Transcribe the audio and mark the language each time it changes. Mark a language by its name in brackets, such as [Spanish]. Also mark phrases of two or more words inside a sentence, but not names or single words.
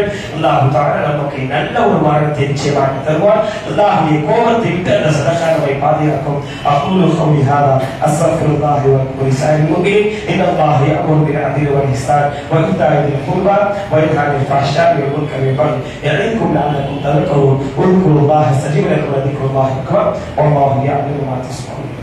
[Tamil] அல்லாஹ் தஆலா நமக்கு நல்ல ஒரு மார்க்கத்தை நிச்சயமாக தருவார். அல்லாஹ்வுடைய கோபத்தை விட்டு அந்த சதகாவை பாதுகாக்கும். [Arabic] أقول قولي هذا أستغفر الله ولكم ولسائر المؤمنين. إن الله يأمر بالعدل والإحسان وإيتاء ذي القربى وينهى عن الفحشاء والمنكر والبغي يعظكم لعلكم تذكرون. اذكروا الله يستجيب لكم وذكر الله أكبر والله يعلم ما تصنعون.